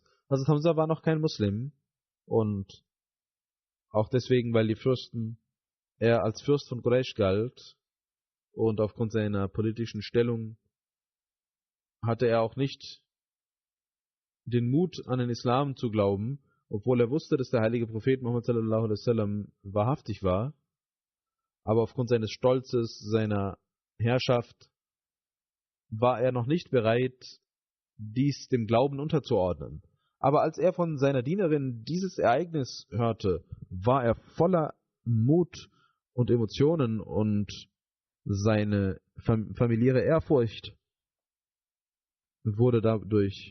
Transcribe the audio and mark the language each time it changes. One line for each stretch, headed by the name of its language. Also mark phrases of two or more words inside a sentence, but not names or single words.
German: Also Hamza war noch kein Muslim, und auch deswegen, weil er als Fürst von Quraysh galt, und aufgrund seiner politischen Stellung hatte er auch nicht den Mut, an den Islam zu glauben, obwohl er wusste, dass der heilige Prophet Muhammad
Arabic: صلى الله عليه وسلم
German: wahrhaftig war. Aber aufgrund seines Stolzes, seiner Herrschaft, war er noch nicht bereit, dies dem Glauben unterzuordnen. Aber als er von seiner Dienerin dieses Ereignis hörte, war er voller Mut und Emotionen, und seine familiäre Ehrfurcht wurde dadurch